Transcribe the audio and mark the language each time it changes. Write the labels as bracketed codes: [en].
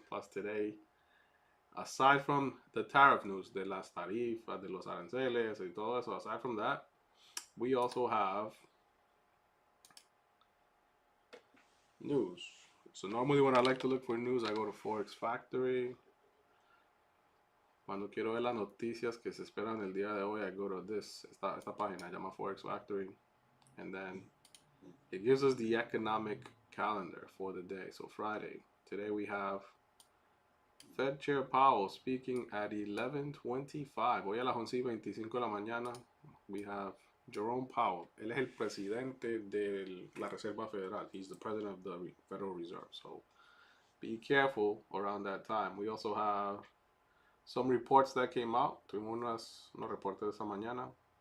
[en] Plus today, aside from the tariff news, [es] de las tarifas, de los aranceles, y todo eso, [en] aside from that, we also have news. So normally when I like to look for news, I go to Forex Factory. [es] Cuando quiero ver las noticias que se esperan el día de hoy, [en] I go to [es] esta página, llama Forex Factory. [en] And then it gives us the economic calendar for the day. So Friday, today we have Fed Chair Powell speaking at 11:25. [es] Hoy a las 11:25 de la mañana, [en] we have Jerome Powell. [es] Él es el presidente de la Reserva Federal. [en] He's the president of the Federal Reserve. So be careful around that time. We also have some reports that came out. [es] Tuvimos unos reportes esta mañana.